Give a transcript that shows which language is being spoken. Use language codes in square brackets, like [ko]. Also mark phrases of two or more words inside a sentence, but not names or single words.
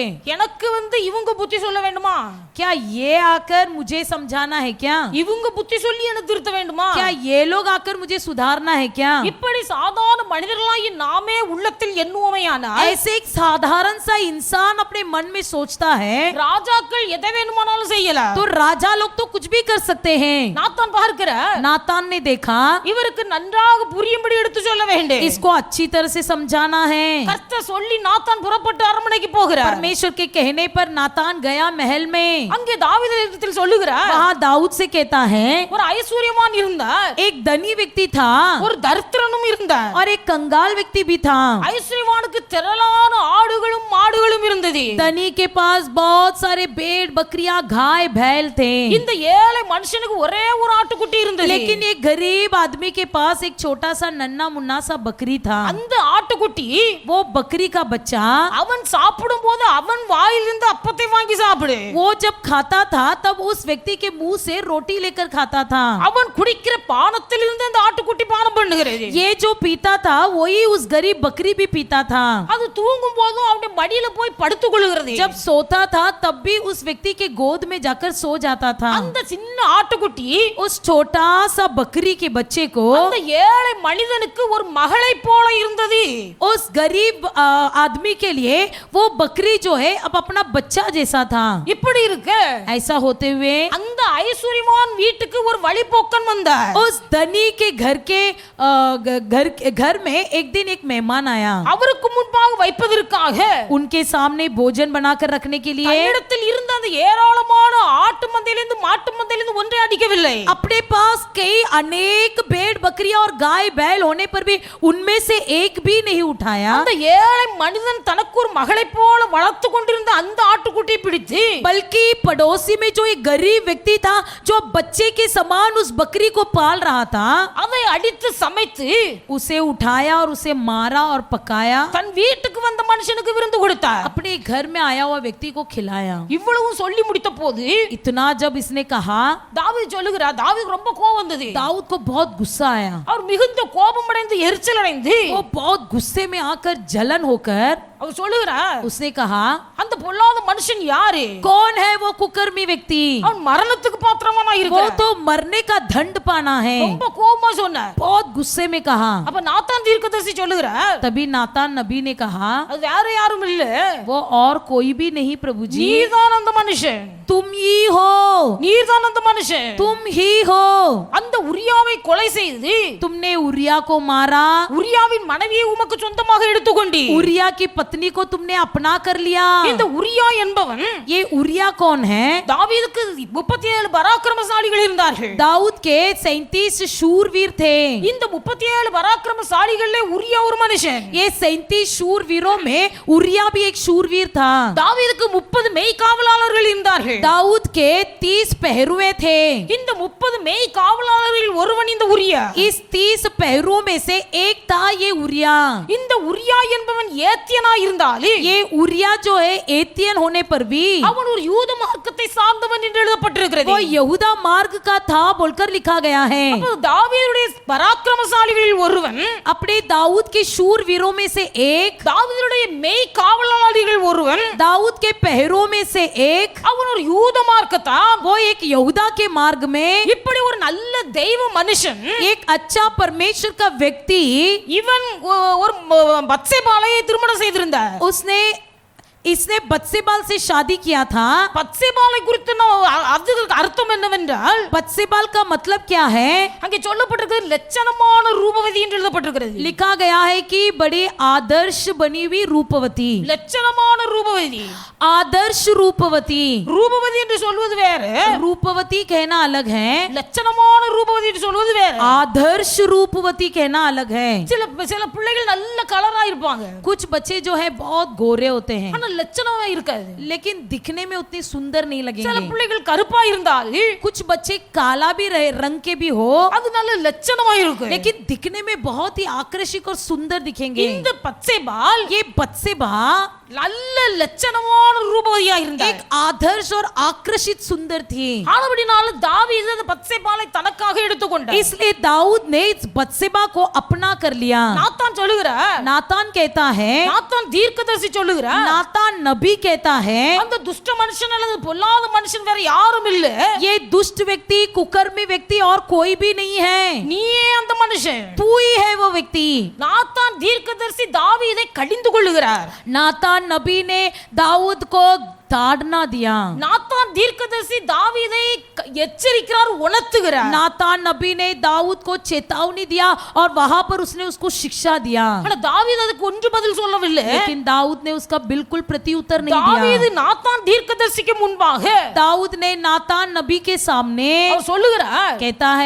[ta] எனக்கு இவங்க புத்தி சொல்ல வேண்டுமா, [hi] क्या ये आकर मुझे समझाना है क्या, [ta] இவங்க புத்தி சொல்லி எனக்கு திருத்த வேண்டுமா, [hi] क्या ये लोग आकर मुझे सुधारना है क्या. [ta] இப்படி சாதாரண மனிதர்களாகி நாமே உள்ளத்தில் எண்ணுவோமையானால் [hi] ऐसे एक साधारण सा इंसान अपने मन में सोचता है [ta] ராஜாக்கள் எதை வேணுமானாலும் செய்யலாம். [hi] तो राजा लोग तो कुछ भी कर सकते हैं. [ta] நாத்தான் பார்க்கிற [hi] नातान ने देखा [ta] இவருக்கு நன்றாக புரியும்படி எடுத்து சொல்ல வேண்டும். [hi] इसको अच्छी तरह से समझाना है. [ta] கர்த்தர் சொல்லி நாத்தான் புறப்பட்டு அரண்மனைக்கு போகிறார். [hi] परमेश्वर के कहने पर नातान गया महल में. [ta] அங்கே தாவீதிடத்தில் சொல்லுகிறார், [hi] वहाँ दाऊद से कहता है [ta] ஒரு ஐஸ்வர்யவான் இருந்தார், [hi] एक धनी व्यक्ति था [ta] ஒரு தரித்திரனும் இருந்தார். [hi] और एक कंगाल व्यक्ति भी था. [ta] ஐஸ்வர்யவானுக்கு திரளான ஆடுகளும் மாடுகளும் இருந்தது. [hi] धनी के पास बहुत सारे भेड़ बकरियां गाय बैल थे. [ta] இந்த ஏழை மனுஷனுக்கு ஒரே ஒரு ஆட்டுக்குட்டி இருந்தது. [hi] लेकिन एक गरीब आदमी के पास एक छोटा सा नन्ना मुन्ना सा बकरी था. [ta] அந்த ஆட்டுக்குட்டி [hi] वो बकरी का बच्चा [ta] அவன் சாப்பிடும் போது அவன் வாயிலிருந்து அப்பத்தை வாங்கி சாப்பிடு. [hi] वो जब खाता था तब उस व्यक्ति के मुंह से रोटी लेकर खाता था. [ta] அவன் குடிக்கிற பானத்திலிருந்து அந்த ஆட்டுக்குட்டி பானம் பண்ணுகிறது. [hi] ये जो पीता था वही उस गरीब बकरी भी पीता था. [ta] அது தூங்கும் போதும் அவனுடைய மடியில போய் படுத்துக் கொள்கிறது. [hi] जब सोता था तब भी उस व्यक्ति के गोद में जाकर सो जाता था. [ta] அந்த சின்ன ஆட்டுக்குட்டி [hi] उस छोटा सा बकरी के बच्चे को [ta] அந்த ஏழை மனிதனுக்கு ஒரு மகளை போல இருந்தது. [hi] उस गरीब आदमी के लिए वो बकरी जो है अब अपना बच्चा जैसा था. [ta] இப்படி இருக்கு. [hi] ऐसा होते हुए [ta] அந்த ஐஸ்வர்யவான் வீட்டுக்கு ஒரு வழிபோக்கன் வந்தார். [hi] उस धनी के घर में एक दिन एक मेहमान आया. [ta] அவருக்கு முன்பாக வைப்பதற்காக [hi] उनके सामने भोजन बनाकर रखने के लिए [ta] தன்னிடத்தில் இருந்த அந்த ஏராளமான ஆட்டு மந்தையிலிருந்து மாட்டு மந்தையிலிருந்து ஒன்றை அடிக்கவில்லை. [hi] अपने पास कई अनेक भेड़ बकरियां और गाय बैल होने पर भी उनमें से एक भी नहीं उठाया. [ta] அந்த ஏழை மனிதன் தனக்கு ஒரு மகளை போல வளர்த்து கொண்டிருந்த அந்த ஆட்டுக்குட்டியை பிடித்து [hi] बल्कि पड़ोसी में जो एक गरीब व्यक्ति था जो बच्चे के समान उस बकरी को पाल रहा था [ta] அதை அடித்து சமைத்து [hi] उसे उठाया और उसे मारा और पकाया. [ta] தன் வீட்டுக்கு வந்த மனுஷனுக்கு விருந்து கொடுத்தார். [hi] अपने घर में आया हुआ व्यक्ति को खिलाया. [ta] இவ்வளவு சொல்லி முடித்த போது [hi] इतना जब इसने कहा [ta] தாவீது சொல்லுகிறார், தாவீதுக்கு ரொம்ப கோபம் வந்தது. [hi] दाऊद को बहुत गुस्सा आया. [ta] அவர் மிகுந்த கோபம் அடைந்து எரிச்சல் அடைந்து [hi] वो बहुत गुस्से में आकर जलन होकर [ta] அவர் சொல்லுகிறார், [hi] उसने कहा [ta] அந்த பொல்லாத மனுஷன் யாரு? [hi] कौन है वो कुकर्मी व्यक्ति? [ta] அவன் மரணத்துக்கு பாத்திரமானா [hi] वो [ta] இருக்கிறான். [hi] तो मरने का दंड पाना है. [ta] ரொம்ப கோபமா சொன்னார். [hi] बहुत गुस्से में कहा. [ta] அப்ப நாத்தான் தீர்க்கதரிசி சொல்லுகிறார், [hi] तभी नातान नबी ने कहा [ta] அது வேற யாரும் இல்ல, [hi] वो और कोई भी नहीं प्रभु जी, [ta] நீதான் அந்த மனுஷன், [hi] तुम ही हो, [ta] நீதான் அந்த மனுஷன். [hi] तुम ही हो. [ta] அந்த உரியாவை கொலை செய்து [hi] तुमने उरिया को मारा, [ta] உரியாவின் மனைவியை உமக்கு சொந்தமாக எடுத்துக்கொண்டி. [hi] उरिया की पत्नी को तुमने अपना कर लिया. [ta] இந்த உரியா என்பவன் [hi] ये उरिया कौन है? [ta] தாவீதுக்கு 37 பராக்கிரமசாலிகள் இருந்தார்கள். [hi] दाऊद के 37 शूरवीर थे. [ta] இந்த 37 பராக்கிரமசாலிகளே உரியா ஒரு மனுஷன். [hi] ये 37 शूरवीरों में उरिया भी एक शूरवीर था. [ta] தாவீதுக்கு 30 மெய்காவலாளர்கள் இருந்தார்கள். [hi] दाऊद के 30 पहरुए थे. [ta] இந்த 30 மெய்காவலாளர்களில் ஒருவன் இந்த உரியா. [hi] इस 30 पहरुओं में से एक था ये उरिया. [ta] இந்த உரியா என்பவன் ஏத்தியனா இருந்தாலும் [hi] ये उरिया जो है एतियन होने पर भी [ta] அவன் ஒரு யூத மார்க்கத்தை சார்ந்தவன் என்று எழுதப்பட்டிருக்கிறது. [hi] वो यहूदा मार्ग का था बोलकर लिखा गया है. [ta] அப்ப தாவீதுடைய பராக்கிரமசாலிகளில் ஒருவன், [hi] अपने दाऊद के शूरवीरों में से एक, [ta] தாவீதுடைய மெய்காவலாளர்கள் ஒருவன், [hi] दाऊद के पहरों में से एक, [ta] அவன் ஒரு யூத மார்க்கத்தான். [hi] वो एक यहूदा के मार्ग में [ta] இப்படி ஒரு நல்ல தெய்வ மனுஷன், [hi] एक अच्छा परमेश्वर का व्यक्ति, [ta] இவன் ஒரு பத்சேபாளை திருமணம் செய்திருந்தார். [hi] इसने बत्सेबाल से शादी किया था. [ta] பத்சேபாளை குறித்து அதுக்கு அர்த்தம் என்னவென்றால், [hi] बत्सेबाल का मतलब क्या है? [ta] அங்கே சொல்லப்பட்டிருக்கிறது லட்சணமான ரூபவதி என்று எழுதப்பட்டிருக்கிறது. [hi] लिखा गया है कि बड़े आदर्श बनी हुई रूपवती. [ta] லட்சணமான ரூபவதி. [hi] आदर्श रूपवती. [ta] ரூபவதி என்று சொல்வது வேறு, [hi] रूपवती कहना अलग है, [ta] லட்சணமான ரூபவதி என்று சொல்வது வேறு. [hi] आदर्श रूपवती कहना अलग है. [ta] சில பிள்ளைகள் நல்ல கலரா இருப்பாங்க, [hi] कुछ बच्चे जो है बहुत गोरे होते हैं [ta] ஆனா லட்சணமா இருக்காது. [hi] लेकिन दिखने में उतने सुंदर नहीं [ta] சில [hi] लगेंगे. [ta] பிள்ளைகள் கருப்பா இருந்தால் [hi] कुछ बच्चे काला भी रंग के भी हो [ta] அது நல்ல லட்சணமா இருக்கும். [hi] लेकिन दिखने में बहुत ही आकर्षक और सुंदर दिखेंगे. [ta] இந்த பத்சேபால் [hi] ये बत्सेबा [ta] நல்ல லட்சணமான ரூபவதியா இருந்தார். [hi] एक आदर्श और आकर्षित सुंदर थी. [ta] ஆனபடினால தாவீது அந்த பத்சேபாலை தனக்காக எடுத்துக்கொண்டார். [hi] इसलिए दाऊद ने इस बत्सेबा को अपना कर लिया. [ta] நாத்தான் சொல்லுகிறார், [hi] नातान कहता है, [ta] நாத்தான் தீர்க்கதரிசி சொல்லுகிறார், [hi] नातान नातान नबी कहता है [ta] அந்த துஷ்ட மனுஷன் அல்லது பொல்லாத மனுஷன் வேற யாரும் இல்ல, [hi] ये दुष्ट व्यक्ति, कुकर्मी व्यक्ति और कोई भी नहीं है, [ta] நீயே அந்த மனுஷன். [hi] तू ही है वो व्यक्ति। [ta] நாத்தான் தீர்க்கதரிசி தாவீதை கடிந்து கொள்ளுகிறார். [hi] नातान नबी ने दाऊद को ताड़ना दिया। [ta] நாத்தான் தீர்க்கதரிசி தாவீதை எச்சரிக்கிறார், உணர்த்துகிறார். [hi] नातान नबी ने दाऊद को चेतावनी दिया और वहां पर उसने उसको शिक्षा दिया, [ta] ஆனா தாவீது அதுக்கு ஒன்று பதில் சொல்லவில்லை. [hi] लेकिन दाऊद ने उसका बिल्कुल प्रत्युत्तर नहीं [ta] தாவீது [hi] दिया। [ta] நாத்தான் தீர்க்கதரிசிக்கு முன்பாக [hi] दाऊद ने नातान नबी के सामने [ta] அவர் சொல்லுகிறார், [hi] कहता है,